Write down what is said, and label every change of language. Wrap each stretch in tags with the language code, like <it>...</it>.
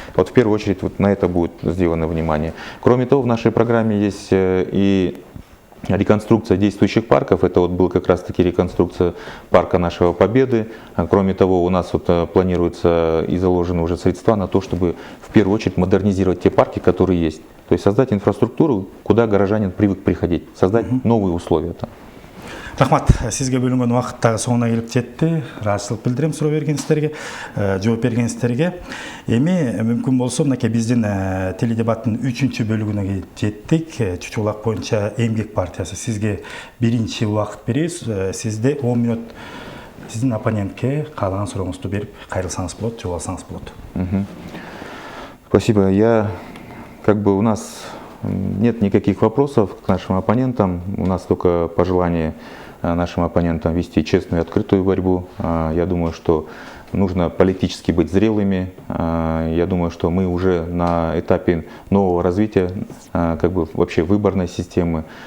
<ru>Вот в первую очередь вот на это будет сделано внимание. Кроме того, в нашей программе есть и реконструкция действующих парков. Это вот был как раз таки реконструкция парка нашего Победы. Кроме того, у нас вот планируется и заложены уже средства на то, чтобы в первую очередь модернизировать те парки, которые есть. То есть создать инфраструктуру, куда горожанин привык приходить, создать новые условия там.</ru> <kk>Рахмат, сизге бөлінген уақыт тағы соңына келіп жетті. Разышылық білдірем сұрау бергенсіздерге, жооп бергенсіздерге.</kk> <ky>Эми мүмкін болса, мынакей биздин теледебаттын 3-чү бөлүгүнө жеттик. Чүчү булак боюнча Эмгек партиясы сизге биринчи убакыт беребиз. Сизде 10 минут сиздин оппонентке каалаган сурооңузду берип кайрылсаңыз болот, жооп алсаңыз болот.</ky> <ru>Спасибо. У нас нет никаких вопросов к нашим оппонентам. У нас только пожелание нашим оппонентам вести честную и открытую борьбу. Я думаю, что нужно политически быть зрелыми. Я думаю, что мы уже на этапе нового развития, вообще выборной системы.</ru>